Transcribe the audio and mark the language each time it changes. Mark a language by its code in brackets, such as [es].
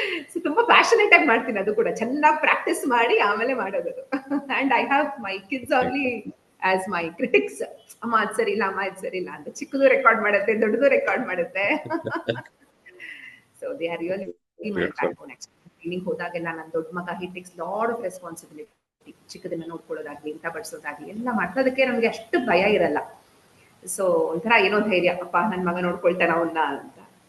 [kn] So ತುಂಬಾ passionate ಆಗಿ ಮಾಡ್ತೀನಿ, ಅದು ಕೂಡ ಚೆನ್ನಾಗಿ ಪ್ರಾಕ್ಟೀಸ್ ಮಾಡಿ ಆಮೇಲೆ ಮಾಡೋದು. [en] And I have my kids only as my critics. [kn] ಅಮ್ಮ ಅದ್ ಸರಿ ಇಲ್ಲ, ಅಮ್ಮ ಇದು ಸರಿ ಇಲ್ಲ ಅಂತ. ಚಿಕ್ಕದು ರೆಕಾರ್ಡ್ ಮಾಡುತ್ತೆ, ದೊಡ್ಡದು ರೆಕಾರ್ಡ್ ಮಾಡುತ್ತೆ. [en] So they are really my backbone. Training [kn] ಹೋದಾಗೆಲ್ಲ ನನ್ನ ದೊಡ್ಡ ಮಗ, [en] he takes lot of responsibility. [kn] ಚಿಕ್ಕದನ್ನ ನೋಡ್ಕೊಳ್ಳೋದಾಗ್ಲಿ, ಇಂಥ ಬಡಿಸೋದಾಗ್ಲಿ ಎಲ್ಲ ಮಾಡ್ತೋದಕ್ಕೆ ನಮ್ಗೆ ಅಷ್ಟು ಭಯ ಇರಲ್ಲ. ಸೊ ಒಂಥರ ಏನೋ ಧೈರ್ಯ, ಅಪ್ಪ ನನ್ನ ಮಗ ನೋಡ್ಕೊಳ್ತಾನ ಅವನ್ನ ಅಂತ.